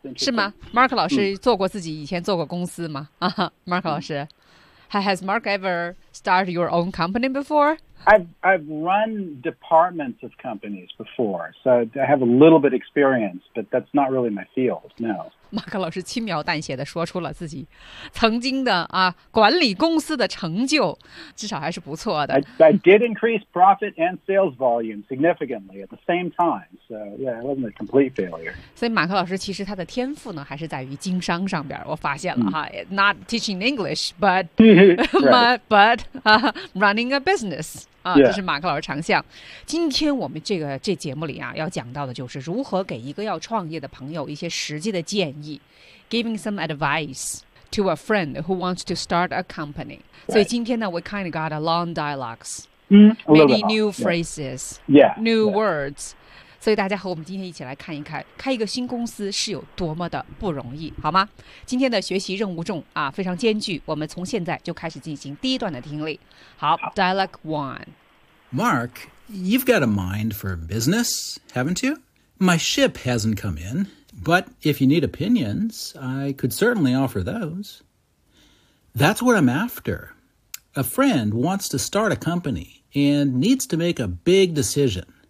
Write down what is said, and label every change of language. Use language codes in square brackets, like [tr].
[zh] 是吗 ?Mark 老师做过自己以前做过公司吗、Mark 老师、 [en] Has Mark ever started your own company before? I've run departments of companies before, so I have a little bit experience, but that's not really my field, no. [zh] Mark 老师轻描淡写地说出了自己曾经的、管理公司的成就，至少还是不错的。 [en] I did increase profit and sales volume significantly at the same time, so yeah, it wasn't a complete failure. [zh] 所以马克老师其实他的天赋呢，还是在于经商上边，我发现了哈、 [en] Not teaching English, but, but、running a business. Yeah. [zh] 这是马克老师长项。今天我们这节目里啊，要讲到的就是如何给一个要创业的朋友一些实际的建议 ， [en] giving some advice to a friend who wants to start a company.、 Right. [zh] 所以今天呢 [en] ，we kind of got a long dialogues,、 many new phrases, yeah. new yeah. words. [zh] 所以大家和我们今天一起来看一看，开一个新公司是有多么的不容易，好吗？今天的学习任务重啊，非常艰巨。我们从现在就开始进行第一段的听力。好 ，Dialogue One. [en] Mark, you've got a mind for business, haven't you? My ship hasn't come in, but if you need opinions, I could certainly offer those. That's what I'm after. A friend wants to start a company and needs to make a big decision.